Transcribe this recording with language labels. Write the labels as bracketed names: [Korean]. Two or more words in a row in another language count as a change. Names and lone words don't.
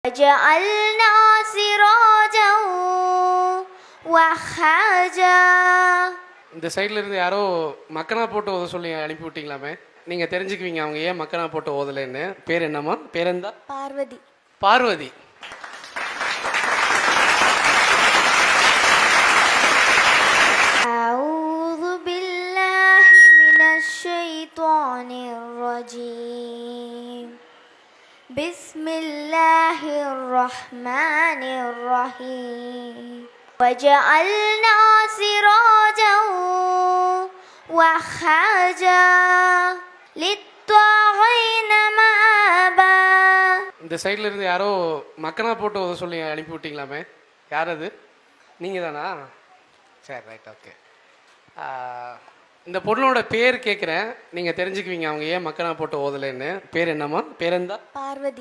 [Arabic] وجعلنا سراجا وهاجا. [Tamil] இந்த சைடில் இருந்து யாரோ மக்கனா போட்டு ஓத சொல்லி அனுப்பி விட்டீங்களாமே, நீங்கள் தெரிஞ்சுக்குவீங்க அவங்க ஏன் மக்கனா போட்டு ஓதலைன்னு. பேர் என்னம்மா? பேர் எந்த? பார்வதி. பார்வதி. [Arabic] أعوذ بالله من الشيطان الرجيم. بسم الله الرحمن الرحيم. وجعلنا سراجا وهاجا للطاغين مآبا. [Tamil] இந்த சைடில் இருந்து யாரோ மக்கனா போட்டு ஓத சொல்லி அனுப்பி விட்டீங்களாமே, யார் அது? நீங்கள் தானா? சரி, [English] right, okay. [Tamil] இந்த பொண்ணோட பேர் கேட்குறேன், நீங்கள் தெரிஞ்சுக்குவீங்க அவங்க ஏன் மக்கனா போட்டு ஓதலைன்னு. பேர் என்னம்மா? பேர் எந்த? பார்வதி.